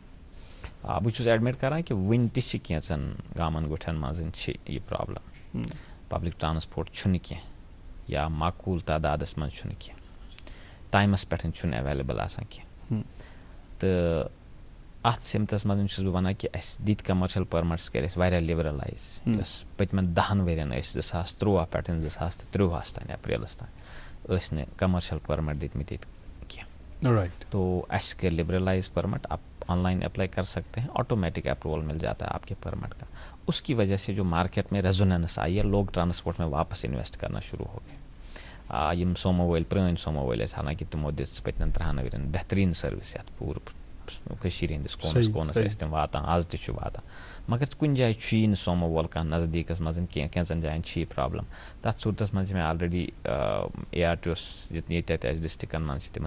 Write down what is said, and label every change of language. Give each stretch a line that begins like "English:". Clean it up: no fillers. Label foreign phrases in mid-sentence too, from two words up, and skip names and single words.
Kashmiri: بہٕ چھُس ایڈمِٹ کران کہِ وُنہِ تہِ چھِ کینٛژن گامن گوٹھٮ۪ن منٛز چھِ یہِ پرابلم پبلک ٹرانسپورٹ چھُنہٕ کینٛہہ یا معقوٗل تعدادس منٛز چھُنہٕ کینٛہہ ٹایمس پٮ۪ٹھ چھُنہٕ ایویلیبل آسان کینٛہہ تہٕ اتھ سمتس منٛز چھُس بہٕ ونان کہِ اَسہِ دِتۍ
English: commercial permits
Kashmiri: کٔرۍ اَسہِ واریاہ لِبرلایز یۄس پٔتمٮ۪ن 10 ؤرین ٲسۍ 2013 پٮ۪ٹھ 2023 تام اپریلس تام ٲسۍ نہٕ کمرشل پٔرمِٹ دِتمٕتۍ ییٚتہِ کینٛہہ تو اَسہِ کٔرۍ لِبرلایز پٔرمِٹ
Urdu: آپ
English: online apply
Urdu: کر سکتے ہیں
English: automatic approval
Urdu: مل جاتا ہے آپ کے پرمٹ کا اس کی وجہ سے جو مارکیٹ میں ریزوننس آئی ہے لوگ ٹرانسپورٹ میں واپس انویسٹ کرنا شروع ہو گئے
Kashmiri: یم سومو وٲلۍ پرٛٲنۍ سومو وٲلۍ ٲسۍ حالانکہِ تِمو دِژ پٔتمٮ۪ن 3 ؤرین بہتریٖن سٔروِس یتھ پوٗرٕ کٔشیٖرِ ہٕنٛدِس کوٗنس کوٗنس ٲسۍ تِم واتان آز تہِ چھُ واتان مگر کُنہِ جایہِ چھُیی نہٕ سومو وول کانٛہہ نزدیٖکس منٛز کینٛژن جاین چھِ یہِ پرابلم تتھ صوٗرتس منٛز چھِ مےٚ آلریڈی ARTO ییٚتہِ اَسہِ ڈسٹرکن منٛز چھِ تِمن